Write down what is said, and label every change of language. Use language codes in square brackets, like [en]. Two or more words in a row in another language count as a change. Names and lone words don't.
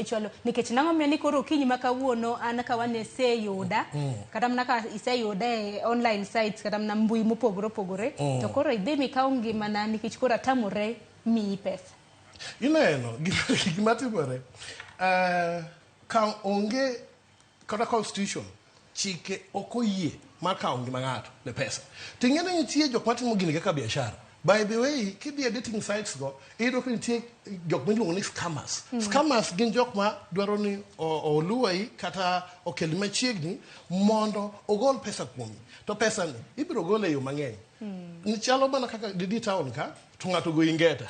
[luo] e chwalo nikech nango miyo ni koro kinyi makawuono an ka wan yuda kata mana ka iseyuda e [en] online sites [luo] kata mana mbui mopogore to koro idhi mikaw ngimana nikech koro atamore miyi pesa. Ineno gima timore ka onge kata constitution chike okoyie mar kawo ngima ng'ato ne pesa. Ting'eni nitie jok matimo gini kaka biashara. [en] By the way, [luo] kidhi e [en] dating sites [luo] go, iyudo ka nitie jok miluongo ni scammers. Scammers gin jok ma dwaro ni oluwai kata okel machiegni mondo ogol pesa kuomi. To pesa ni ibiro gol e yo mang'eny. Ni chalo mana kaka Didi Town ka to ng'ato go ingeta.